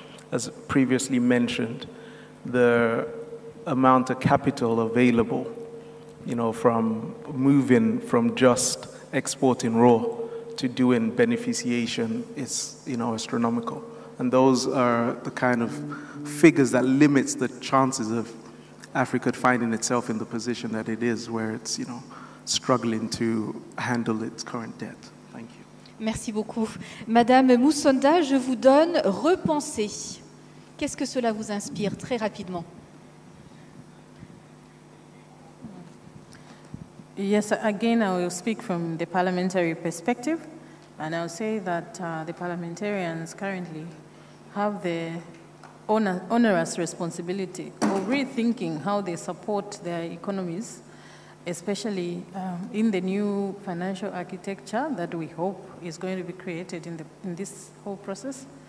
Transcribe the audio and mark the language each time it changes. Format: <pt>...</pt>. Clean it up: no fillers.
<en>As previously mentioned, the amount of capital available, from moving from just exporting raw to doing beneficiation is, astronomical. And those are the kind of figures that limits the chances of Africa finding itself in the position that it is, where it's, struggling to handle its current debt. Thank you.</en> <fr>Merci beaucoup. Madame Moussonda, je vous donne repenser. Qu'est-ce que cela vous inspire, très rapidement?</fr> <en>Yes, again, I will speak from the parliamentary perspective, and I'll say that the parliamentarians currently have the onerous responsibility of rethinking how they support their economies, especially in the new financial architecture that we hope is going to be created in this whole process.</en>